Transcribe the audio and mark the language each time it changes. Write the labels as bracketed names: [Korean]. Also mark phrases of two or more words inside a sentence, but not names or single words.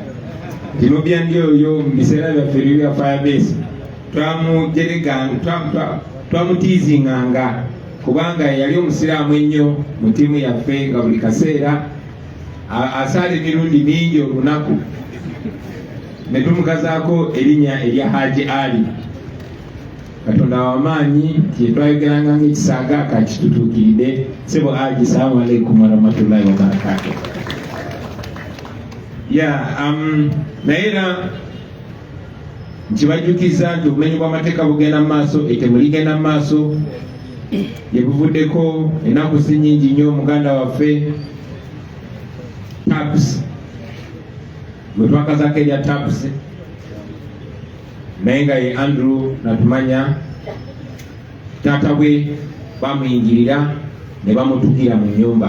[Ganda] Kino byandi oyo mu biseera byaffe bya Firebase twamutiizinganga kubanga yali omusiraamu ennyo mu ttiimu yaffe nga buli kaseera asaala emirundi mingi olunaku. Ne tumukazaako erinnya erya Haji Ali. Katonda w'amaanyi kyetwayogeranga ng'ekisaaga kakitutuukiridde. Sebo Haji, [Arabic] السلام عليكم ورحمة الله وبركاته. [Ganda] Naye era nkibajukiza nti obumenyi bw'amateeka bugenda mu maaso, ettemu ligenda mu maaso. Ye buvuddeko ennaku si nnyingi nnyo muganda waffe TAPS, bwe twakazaako erya TAPS, naye nga ye Andrew Natumanya, taata bwe bamuyingirira ne bamutugira mu nnyumba.